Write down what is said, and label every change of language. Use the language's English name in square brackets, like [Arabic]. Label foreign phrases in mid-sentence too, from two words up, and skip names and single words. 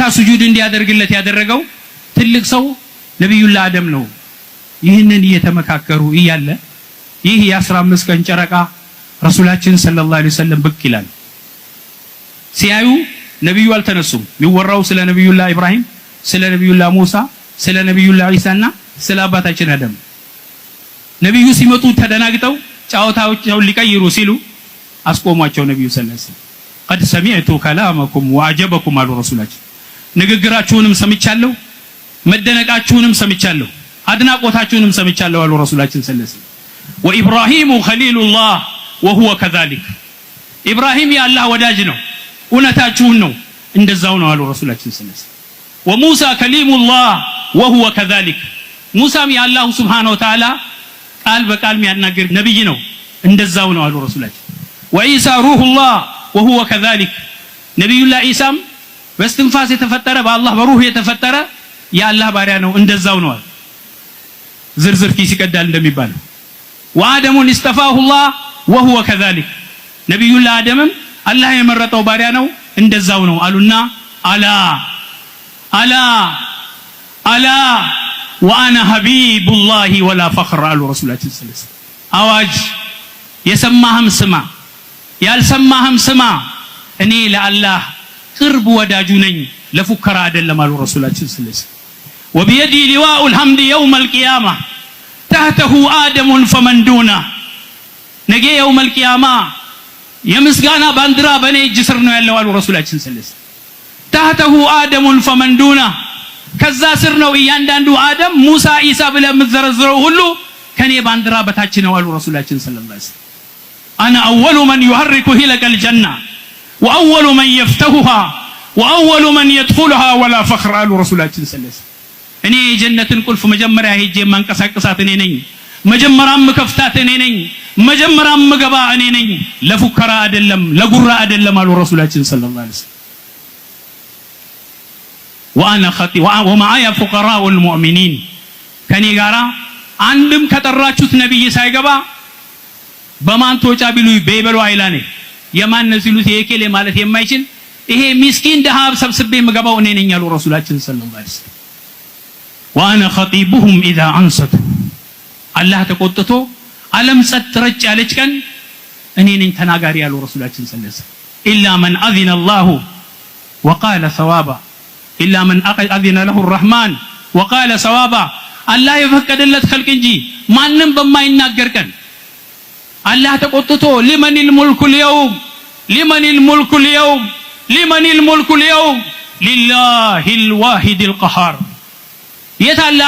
[Amharic] ስጁድ እንዲያደርግለት ያደረገው ትልቅ ሰው ነብዩላህ አደም ነው። ይህንን እየተመካከሩ እያለ ይህ የ15 ቀን ጨረቃ ረሱላችን [Arabic] صلى الله عليه وسلم [Amharic] ብቅ ይላል። ሲያዩ ነብዩ አልተነሱም። የሚወራው ስለ ነብዩላህ ኢብራሂም፣ ስለ ነብዩላህ ሙሳ፣ ስለ ነብዩላህ ኢሳና ስለ አባታችን አደም። ነብዩ ሲመጡ ተደናግጠው ጫዋታቸውን ሊቀይሩ ሲሉ አስቆሟቸው። ነብዩ [Arabic] صلى الله عليه وسلم قد سمعت كلامكم وعجبكم [Amharic] አሉ ረሱላችን። ንግግራችሁንም ሰምቻለሁ፣ መደነቃችሁንም ሰምቻለሁ፣ አድናቆታችሁንም ሰምቻለሁ አሉ ረሱላችን [Arabic] صلى الله عليه وسلم። وإبراهيم خليل الله وهو كذلك [Amharic] ኢብራሂም የአላህ ወዳጅ ነው፣ እውነታችሁን ነው፣ እንደዛው ነው አሉ ረሱላችን [Arabic] صلى الله عليه وسلم። وموسى كليم الله وهو كذلك [Amharic] ሙሳም የአላህ ሱብሓነሁ ወተዓላ ቃል በቃል የሚያናገር ነብይ ነው፣ እንደዛው ነው አሉ ረሱላችን። [Arabic] وعيسى روح الله وهو كذلك [Amharic] ነብዩላህ ኢሳም በስትንፋስ የተፈጠረ በአላህ በሩህ የተፈጠረ የአላህ ባሪያ ነው፣ እንደዛው ነው። ዝርዝር ኪስ ይቀዳል እንደሚባለው [Arabic] وآدم اصطفاه الله وهو كذلك [Amharic] ነብዩላህ አደምም አላህ የመረጠው ባሪያ ነው፣ እንደዛው ነው አሉና አላ [Arabic] وانا حبيب الله ولا فخر [Amharic] አሉ ረሱላችን [Arabic] صلى الله عليه وسلم። [Amharic] አዋጅ የሰማህም ስማ ያልሰማህም ስማ፣ እኔ ለአላህ ቅርብ ወዳጁ ነኝ፣ ለፉከራ አይደለም አሉ ረሱላችን [Arabic] صلى الله عليه وسلم። [Amharic] وبيدي [Arabic] لواء الحمد يوم القيامه تحته آدم فمن دونه [Amharic] ነገ [Arabic] يوم القيامه [Amharic] የምስጋና ባንዲራ በኔ እጅ ስር ነው ያለው አሉ ረሱላችን [Arabic] صلى الله عليه [Amharic] ወሰለም። [Arabic] تحته آدم فمن دونه [Amharic] ከዛ ስር ነው እያንዳንዱ አደም፣ ሙሳ፣ ኢሳ ብለህ የምትዘረዝረው ሁሉ ከኔ ባንዲራ በታች ነው አሉ ረሱላችን [Arabic] صلى الله عليه وسلم። انا اول من يحرك هلك الجنه واول من يفتحها واول من يدخلها ولا فخر [Amharic] አሉ ረሱላችን [Arabic] صلى الله عليه وسلم። [Amharic] እኔ የጀነትን ቁልፍ መጀመሪያ ሄጄ ማንቀሳቀሳት እኔ ነኝ፣ መጀመሪያም መከፍታት እኔ ነኝ፣ መጀመሪያም መገባ እኔ ነኝ፣ ለፉከራ አይደለም ለጉራ አይደለም አሉ ረሱላችን [Arabic] صلى الله عليه وسلم። وانا خطي ومعي فقراء المؤمنين [Amharic] ከኔ ጋራ አንድም ከጠራችሁት ነብይ ሳይገባ በማን ተወጫ ቢሉ በይበሉ አይላኔ የማን ሲሉት የኬሌ ማለት የማይችል ይሄ ምስኪን ደሃብ ሰብስቤ መገባው እኔ ነኝ አሉ ረሱላችን [Arabic] صلى الله عليه وسلم። وانا خطيبهم اذا انصتوا [Amharic] አላህ ተቆጥቶ ዓለም ጸጥ ረጭ ያለች ቀን እኔ ነኝ ተናጋሪ ያሉ ረሱላችን [Arabic] صلى الله عليه ወሰለም። الا من اذن الله وقال ثوابا الا من اذن له الرحمن وقال ثوابا [Amharic] አላህ የፈቀደለት ኸልቅ እንጂ ማንንም በማይናገር ቀን አላህ ተቆጥቶ [Arabic] لمن الملك اليوم لمن الملك اليوم لمن الملك اليوم لله الواحد القهار [Amharic] የታለ ዓለም ላይ